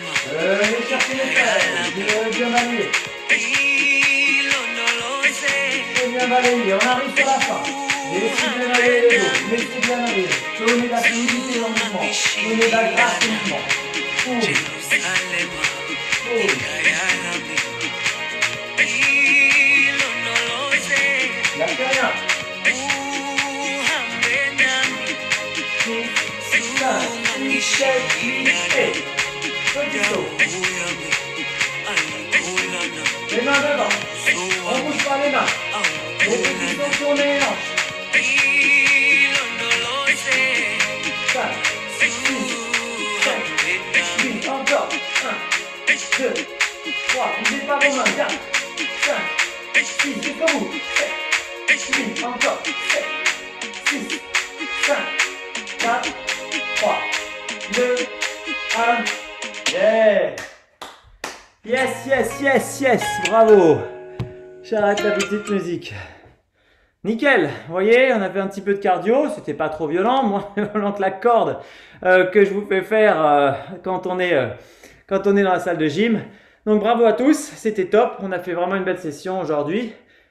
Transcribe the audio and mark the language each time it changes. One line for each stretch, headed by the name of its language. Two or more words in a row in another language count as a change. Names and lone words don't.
French: allez chercher les fesses, bien balayé,
Zulu: ilondoloze,
French: bien balayé, on arrive sur la fin, laissez bien aller les dos, laissez bien aller, donnez de la fluidité dans le mouvement, donnez de la grâce au mouvement, pause, Jerusalem, pause,
Zulu: ikayalami, ilondoloze,
French: lâchez rien,
Zulu: uhambe nami,
French: 6, 5, 6, 7, 8, et petit saut,
Zulu: uyami, alikulana,
French: les mains devant, on bouge pas les mains, les petits sauts tournez les hanches,
Zulu: ilondoloze,
French: 5, 6, 7, 8, encore, 1, 2, 3, bougez pas vos mains, 4, 5, 6, jusqu'au bout, 7, 8, encore, 7, 6, 5, 4, 3, 2, 1,
English: yeah! Yes, yes, yes, yes,
French: bravo! J'arrête la petite musique. Nickel, vous voyez, on a fait un petit peu de cardio, c'était pas trop violent, moins violent que la corde que je vous fais faire quand on est dans la salle de gym. Donc bravo à tous, c'était top, on a fait vraiment une belle session aujourd'hui.